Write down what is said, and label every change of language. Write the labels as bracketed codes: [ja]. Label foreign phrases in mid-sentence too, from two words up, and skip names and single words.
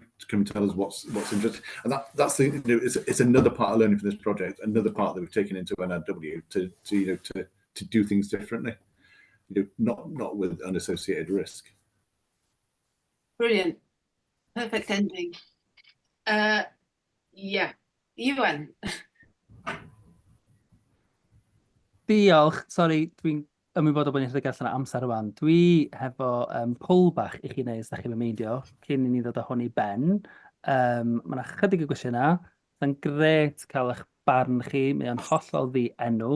[en] Just come and tell us what's interesting. And that's the it's another part of learning from this project. Another part that we've taken into NRW to do things differently. Not with unassociated risk. Brilliant, perfect ending. Yeah, Iwan. [cy] Diolch, sori, dwi'n ymwybodol bod ni'n rhedeg allan o amser rwan. Dwi hefo poll bach i chi neud, os da chi'n meindio, cyn i ni ddod â hwn i ben. Mae yna chydig o gwestiynau. Mae'n gret cael eich barn chi, mae o'n hollol ddi-enw.